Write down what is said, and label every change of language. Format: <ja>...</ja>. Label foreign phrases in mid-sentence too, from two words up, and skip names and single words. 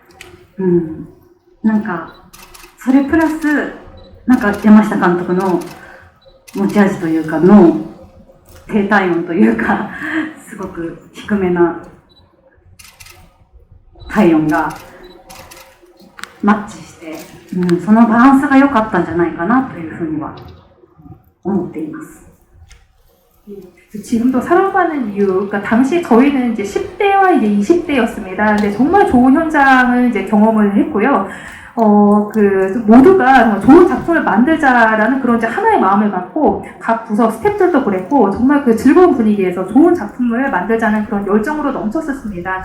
<ja>なんかそれプラスなんか山下監督の持ち味というかの低体温というかすごく低めな体温がマッチして、そのバランスが良かったんじゃないかなというふうには思っています。</ja> <ko>지금도 사랑받는 이유, 그러니까 당시 저희는 이제 10대와 이제 20대였습니다. 근데 정말 좋은 현장을 이제 경험을 했고요. 모두가 정말 좋은 작품을 만들자라는 그런 이제 하나의 마음을 갖고 각 부서 스태프들도 그랬고 정말 그 즐거운 분위기에서 좋은 작품을 만들자는 그런 열정으로 넘쳤었습니다.</ko>